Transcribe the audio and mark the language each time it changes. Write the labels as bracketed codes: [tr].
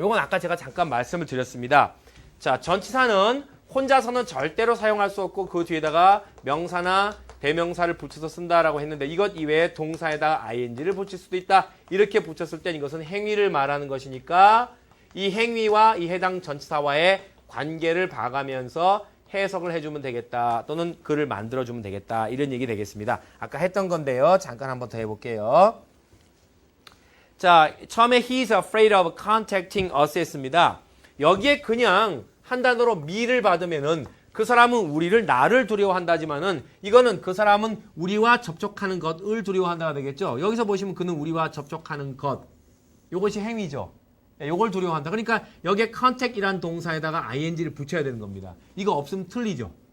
[ko] 이건 아까 제가 잠깐 말씀을 드렸습니다. 자, 전치사는 혼자서는 절대로 사용할 수 없고 그 뒤에다가 명사나 대명사를 붙여서 쓴다라고 했는데 이것 이외에 동사에다가 ing를 붙일 수도 있다. 이렇게 붙였을 땐 이것은 행위를 말하는 것이니까 이 행위와 이 해당 전치사와의 관계를 봐가면서 해석을 해주면 되겠다. 또는 글을 만들어주면 되겠다. 이런 얘기 되겠습니다. 아까 했던 건데요. 잠깐 한번 더 해볼게요. 자, 처음에 [en] he's afraid of contacting us [ko] 했습니다. 여기에 그냥 한 단어로 me를 받으면은 그 사람은 우리를 나를 두려워한다지만은 이거는 그 사람은 우리와 접촉하는 것을 두려워한다가 되겠죠. 여기서 보시면 그는 우리와 접촉하는 것. 이것이 행위죠. 요걸 두려워한다. 그러니까 여기에 contact이란 동사에다가 ing를 붙여야 되는 겁니다. 이거 없으면 틀리죠.